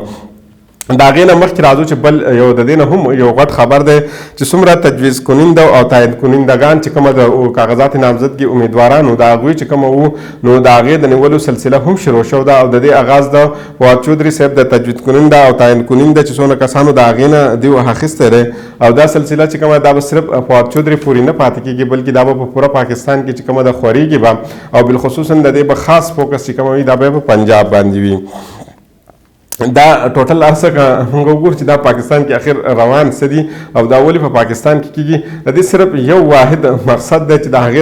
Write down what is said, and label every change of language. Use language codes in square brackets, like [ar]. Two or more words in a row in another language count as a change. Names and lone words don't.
[ps] د هغې نه مخکې راځو چې بل یو د دې نه هم یو غټ خبر دی چې څومره تجویز کننده او تایید کنندګان چې کومه د کاغذات نامزدګي امیدوارانو د هغوی چې کومه وو نو د هغې د نیولو سلسله هم شروع شو ده او د دې آغاز د فواد چودري صاحب د تجویز کننده او تایید کننده چې څونه کسانو د هغې نه دوی اخیستی دی او دا سلسله چې کومه دا به صرف فواد چودري پورې نه پاتې کېږي بلکې دا به په پوره پاکستان کې چې کومه ده خورېږي به او بالخصوصا د دې به خاص فوکس چې کومه وي دا به په پنجاب باندې وي. دا ټوټل ارڅه که موږ وګورو چې دا پاکستان کې اخر روان څه دي او دا ولې په پاکستان کې کېږي د دې صرف یو واحد مقصد دی چې د هغې